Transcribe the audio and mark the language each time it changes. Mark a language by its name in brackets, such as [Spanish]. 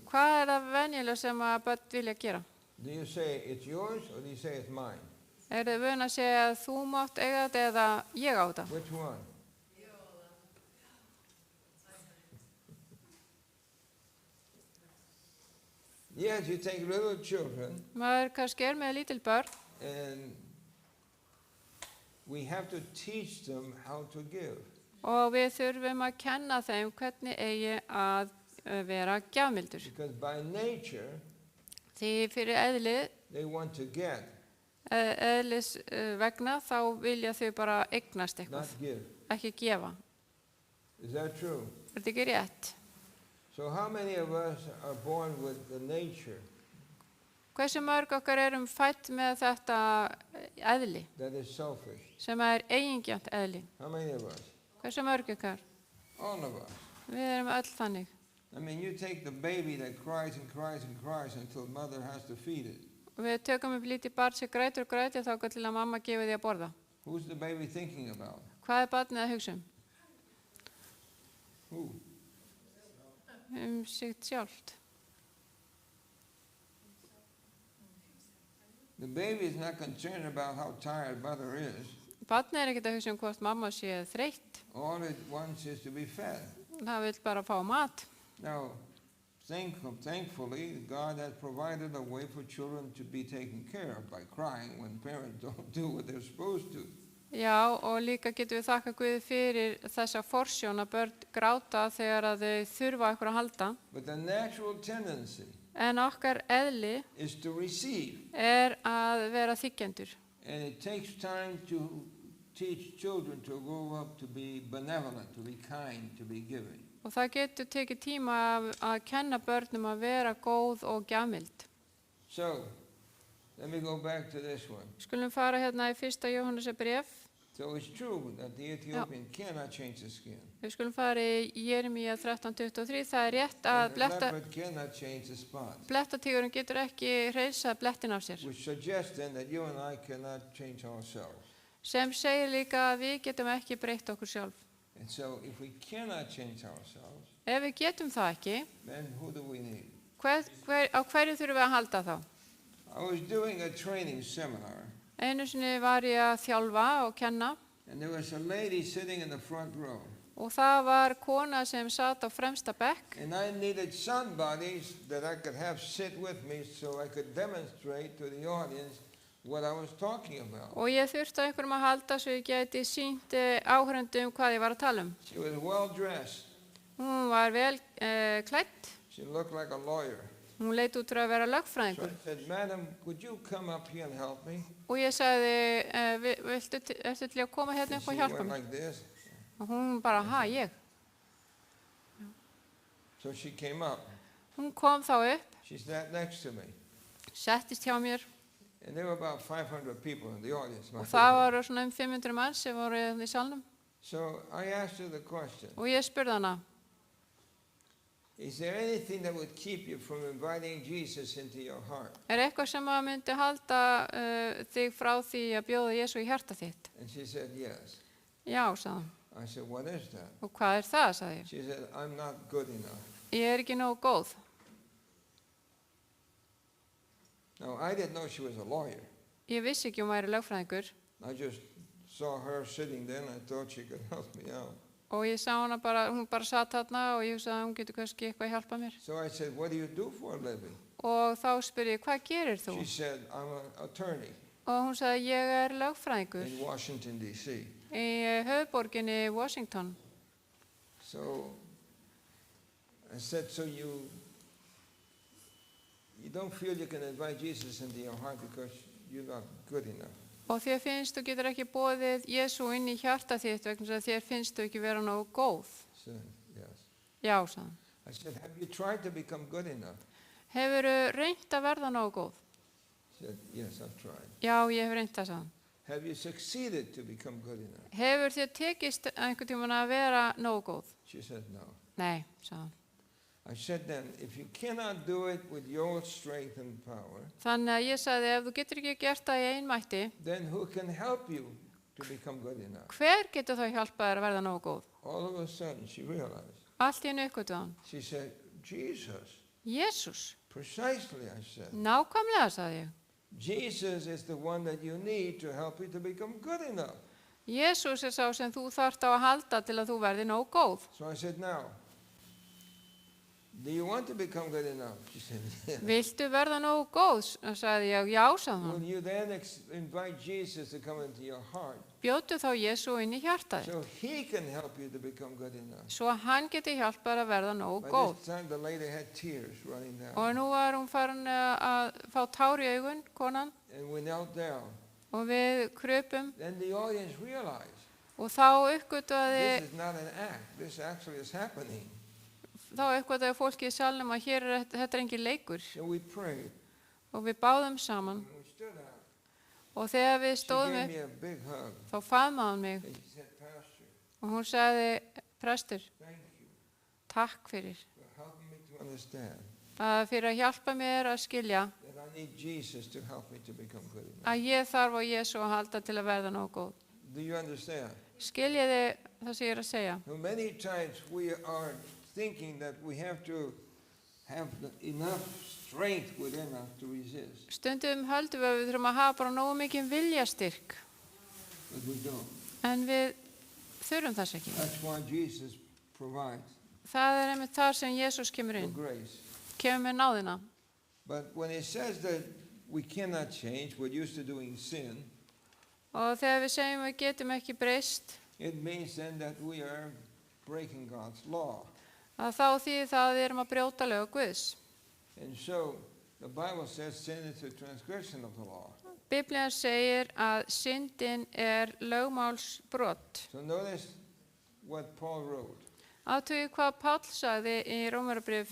[Icelandic] Hvað er það venjulega sem að börn vilja gera? [English] Do you say it's yours or do you say it's mine? [Icelandic] Er þið vön að segja að þú mátt eiga þetta eða ég á þetta? [English] Which one? Yes, you take little children [Icelandic] Maður kannski er með lítil börn [English] and we have to teach them how to give. [Icelandic] og við þurfum að kenna þeim hvernig eigi að vera gjafmildur. [English] Because by nature, [Icelandic] Því fyrir eðlið, [English] they want to get, [Icelandic] eðlis vegna, þá vilja þau bara eignast eitthvað, [English] not give. [Icelandic] ekki gefa. [English] Is that true? [Icelandic] Er þetta ekki rétt? [English] So how many of us are born with the nature [Icelandic] Hversu mörg okkar erum fædd með þetta eðli, [English] that is selfish? [Icelandic] sem er eigingjarnt eðli? [English] How many of us? [Icelandic] Hversu mörg okkar? [English] All of us. [Icelandic] Við erum öll þannig. [English] I mean, you take the baby that cries and cries and cries until mother has to feed it. [Icelandic] Við tökum upp lítið barn sem grætur og grætur þá til að mamma gefi því að borða. [English] Who's the baby thinking about? [Icelandic] Hvað er barnið að hugsa um? [English] Who? [Icelandic] Sitt sjálft. [English] The baby is not concerned about how tired mother is. [Icelandic] Barnið er ekkert að hugsa um hvort mamma sé þreytt. [English] All it wants is to be fed. [Icelandic] Það vil bara fá mat. [English] Now, thankfully, God has provided a way for children to be taken care of by crying when parents don't do what they're supposed to. [Icelandic] Já, og líka getum við þakka Guði fyrir þessa forsjón að börn gráta þegar að þau þurfa eitthvað að halda. [English] But the natural tendency [Icelandic] En okkar eðli [English] is to receive. [Icelandic] er að vera þiggjendur. [English] And it takes time to teach children to grow up to be benevolent, to be kind, to be giving. [Icelandic] Og það getur tekið tíma að kenna börnum að vera góð og gjafmild. [English] So, let me go back to this one. [Icelandic] Skulum fara hérna í 1. Jóhannesarbréf. [English] So it's true that the Ethiopian cannot change the skin. [Icelandic] Við skulum fara í Jeremía 13:23. Það er rétt að [English] And the leopard cannot change the spots. [Icelandic] blettatígurinn getur ekki hreinsað blettin af sér. [English] Which suggests then that you and I cannot change ourselves. [Icelandic] Sem segir líka að við getum ekki breytt okkur sjálf. [English] And so if we cannot change ourselves, [Icelandic] Ef við getum það ekki, [English] then who do we need? [Icelandic] á hverju þurfum við að halda þá? [English] I was doing a training seminar, [Icelandic] Einu sinni var ég að þjálfa og kenna [English] and there was a lady sitting in the front row. [Icelandic] og það var kona sem sat á fremsta bekk [English] And I needed somebody that I could have sit with me so I could demonstrate to the audience what I was talking about. [Icelandic] og ég þurfti á einhverjum að halda svo ég gæti sýnt áhörendum hvað ég var að tala um. [English] She was well dressed. [Icelandic] Hún var vel klædd, [English] She looked like a lawyer. [Icelandic] hún leit út fyrir að vera [English] So [Icelandic] lögfræðingur. [English] I said, Madam, could you come up here and help me? [Icelandic] Og ég sagði, ertu til að koma hérna [English] And [Icelandic] upp og [English] she [Icelandic] hjálpa [English] went [Icelandic] mér? [English] like this. [Icelandic] Og hún bara, ég? [English] So she came up. [Icelandic] Hún kom þá upp, [English] She sat next to me. [Icelandic] settist hjá mér [English] And there were about 500 people in the audience. [Icelandic] og það voru svona 500 manns sem voru í salnum. [English] So I asked her the question, [Icelandic] Og ég spurði hana, [English] is there anything that would keep you from inviting Jesus into your heart? [Icelandic] eitthvað sem að myndi halda þig frá því að bjóða Jesú í hjarta þitt? [English] And she said, yes. [Icelandic] Já, sagði hann. [English] I said, what is that? [Icelandic] Og hvað er það, sagði ég. [English] She said, I'm not good enough. [Icelandic] Ég er ekki nógu góð. [English] Now, I didn't know she was a lawyer. [Icelandic] Ég vissi ekki hún væri lögfræðingur [English] I just saw her sitting there and I thought she could help me out. [Icelandic] og ég sá hana bara, hún bara satt þarna og ég hugsaði að hún getur kannski eitthvað að hjálpa mér. [English] So I said, what do you do for a living? [Icelandic] Og þá spurði ég, hvað gerir þú? [English] She said, I'm an attorney [Icelandic] Og hún sagði, ég er lögfræðingur [English] in Washington, D.C. [Icelandic] í höfuðborginni Washington. [English] So I said, so you don't feel you can invite Jesus into your heart because you're not good enough. [Icelandic] Og þér finnst þú getur ekki boðið Jesú inn í hjarta þitt vegna þess að þér finnst þú ekki vera nógu góð. [English] She said, yes. [Icelandic] Já, sagði hann. [English] I said, have you tried to become good enough? [Icelandic] Hefurðu reynt að verða nógu góð? [English] She said, yes, I've tried. [Icelandic] Já, ég hef reynt það, sagði hann. [English] Have you succeeded to become good enough? [Icelandic] Hefur þér tekist einhvern tímann að vera nógu góð? [English] She said, no. [Icelandic] Nei, sagði hann. [English] I said then, if you cannot do it with your strength and power, [Icelandic] Þannig að ég sagði, ef þú getur ekki gert það í einmætti, [English] then who can help you to become good enough? [Icelandic] hver getur þá hjálpað þér að verða nógu góð? [English] All of a sudden, she realized. [Icelandic] Allt í einu uppgötvaði hann. [English] She said, Jesus. [Icelandic] Jesús. [English] Precisely, I said. [Icelandic] Nákvæmlega, sagði ég. [English] Jesus is the one that you need to help you to become good enough. [Icelandic] Jesús er sá sem þú þarft á að halda til að þú verði nógu góð. [English] So I said, now, do you want to become good enough? She said, yeah. [Icelandic] Viltu verða nógu góð? Sagði ég, já, sagði [English] Will [Icelandic] hann. [English] you then invite Jesus to come into your heart [Icelandic] Bjóddu þá Jesú inn í hjartaði. [English] so he can help you to become good enough? [Icelandic] Svo hann geti hjálpað að verða nógu [English] By [Icelandic] góð. [English] this time, the lady had tears running down. [Icelandic] Og nú var hún farin að fá tár í augun, konan, [English] And we knelt down. [Icelandic] og við krupum [English] Then the audience realized [Icelandic] og þá uppgötvaði [English] this is not an act. This actually is happening. [Icelandic] fólki í salnum að hér er þetta er engin leikur [English] So we prayed. [Icelandic] og við báðum saman [English] And we stood up. [Icelandic] og þegar við [English] She [Icelandic] stóðum [English] gave [Icelandic] upp [English] me a big hug. [Icelandic] þá faðmaði hann mig [English] And she said, Pastor, [Icelandic] og hún sagði, prestur, [English] thank you [Icelandic] takk fyrir [English] for helping me to understand [Icelandic] fyrir að hjálpa mér að skilja [English] that I need Jesus to help me to become good enough. [Icelandic] að ég þarf á Jesú að halda til að verða nógu góð. [English] Do you understand? [Icelandic] Skiljiði það sem ég er að segja? [English] So many times we are thinking that we have to have enough strength within us to resist, [Icelandic] Stundum höldum við að við þurfum að hafa bara nógu mikið viljastyrk [English] but we don't. [Icelandic] en við þurfum þess ekki. [English] That's why Jesus provides [Icelandic] Það er einmitt þar sem Jesús kemur [English] for [Icelandic] inn, [English] grace. [Icelandic] kemur með náðina. [English] But when it says that we cannot change, we're used to doing sin, [Icelandic] Og þegar við segjum að við getum ekki breyst, [English] it means then that we are breaking God's law. [Icelandic] að þá þýðir það að við erum að brjóta lög Guðs. [English] And so the Bible says sin is a transgression of the law. [Icelandic] Biblían segir að syndin er lögmálsbrot. [English] So notice what Paul wrote. [Icelandic] Athugið hvað Páll sagði í Rómarabrifi